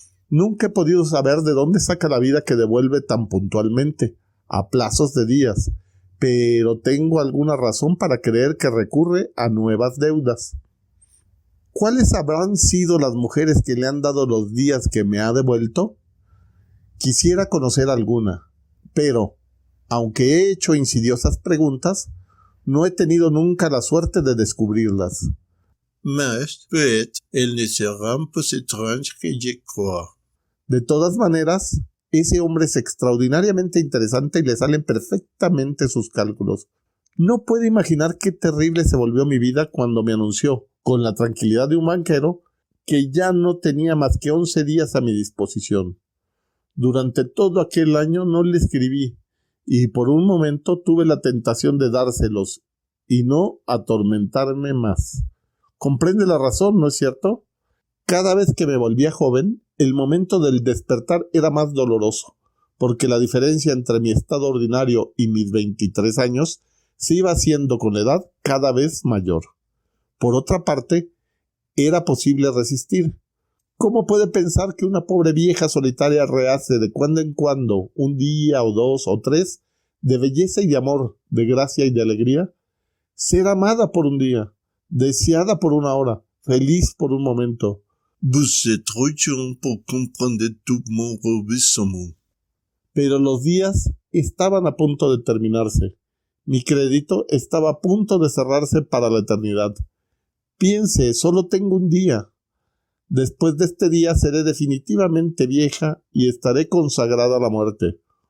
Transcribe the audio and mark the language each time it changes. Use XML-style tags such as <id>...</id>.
<es>Nunca he podido saber de dónde saca la vida que devuelve tan puntualmente, a plazos de días, pero tengo alguna razón para creer que recurre a nuevas deudas. ¿Cuáles habrán sido las mujeres que le han dado los días que me ha devuelto? Quisiera conocer alguna, pero, aunque he hecho insidiosas preguntas, no he tenido nunca la suerte de descubrirlas.</es> <fr>Mais, peut-être, elles ne seront pas étranges que je crois.</fr> <es>De todas maneras, ese hombre es extraordinariamente interesante y le salen perfectamente sus cálculos. No puedo imaginar qué terrible se volvió mi vida cuando me anunció, con la tranquilidad de un banquero, que ya no tenía más que 11 días a mi disposición. Durante todo aquel año no le escribí, y por un momento tuve la tentación de dárselos, y no atormentarme más. ¿Comprende la razón, no es cierto? Cada vez que me volvía joven, el momento del despertar era más doloroso, porque la diferencia entre mi estado ordinario y mis 23 años se iba haciendo con la edad cada vez mayor. Por otra parte, era posible resistir. ¿Cómo puede pensar que una pobre vieja solitaria rehace de cuando en cuando, un día o dos o tres, de belleza y de amor, de gracia y de alegría? Ser amada por un día, deseada por una hora, feliz por un momento.</es> <fr>Vous êtes trop jeune pour comprendre tout mon rebondissement.</fr> <es>Pero los días estaban a punto de terminarse. Mi crédito estaba a punto de cerrarse para la eternidad. Piense, solo tengo un día. Después de este día seré definitivamente vieja y estaré consagrada a la muerte.</es>